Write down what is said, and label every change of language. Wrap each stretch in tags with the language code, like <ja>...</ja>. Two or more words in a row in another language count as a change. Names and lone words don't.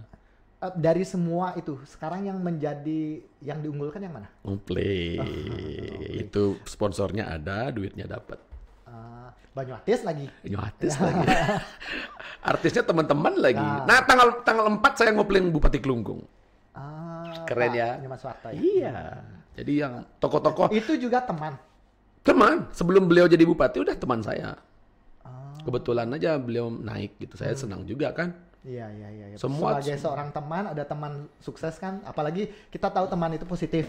<id>Dari semua itu, sekarang yang diunggulkan yang mana? Ngopling. Itu sponsornya ada, duitnya dapat. Banyuatis lagi. Artisnya teman-teman lagi. Nah, tanggal 4 saya ngopling Bupati Kelungkung. Keren ya? Nyoman Suwarto ya? Iya. Jadi yang tokoh-tokoh itu juga teman. Sebelum beliau jadi bupati udah teman saya. Kebetulan aja beliau naik gitu. Saya senang juga kan. Iya. Sebagai seorang teman, ada teman sukses kan. Apalagi kita tahu teman itu positif.</id>